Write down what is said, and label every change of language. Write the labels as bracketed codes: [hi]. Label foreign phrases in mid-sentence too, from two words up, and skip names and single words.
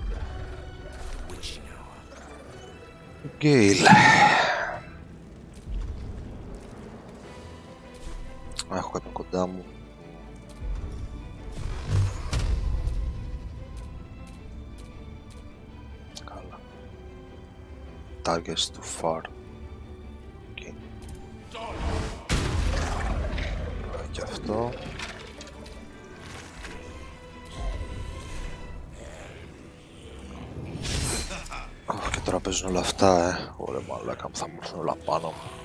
[el] Γκέιλ. Έχω κάποιον κοντά μου. Καλά. [en] Targets too far. Okay. [el] Και αυτό. Και τώρα παίζουν όλα αυτά, Ωραία μαλάκα μου, θα μου έρθουν όλα πάνω μου.